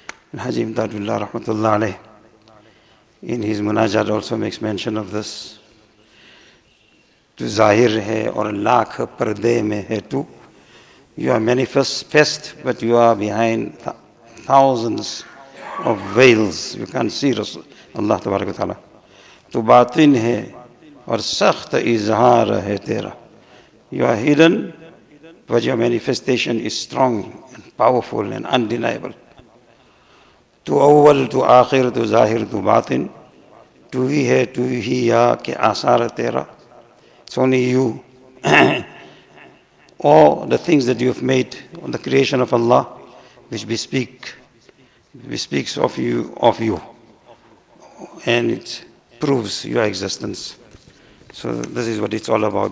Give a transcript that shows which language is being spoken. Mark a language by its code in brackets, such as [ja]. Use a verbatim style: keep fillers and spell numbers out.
[en] And Haji Imdadullah rahmatullah alayh in his munajat also makes mention of this. [ur] Tu zahir hai aur lakh parde mein hai tu, [en] You are manifest, but you are behind th- thousands of veils. You can't see Rasul Allah تبارک و تعالیٰ. [ur] تو باطن ہے اور سخت اظہار ہے تیرا. [en] You are hidden, but your manifestation is strong and powerful and undeniable. [ur] تو اول تو آخر تو ظاہر تو باطن، تو ہی ہے تو ہی یا کہ آثار تیرا. [en] Only you. All the things that you have made on the creation of Allah, which bespeak, bespeaks of you, of you, and it proves your existence. So this is what it's all about.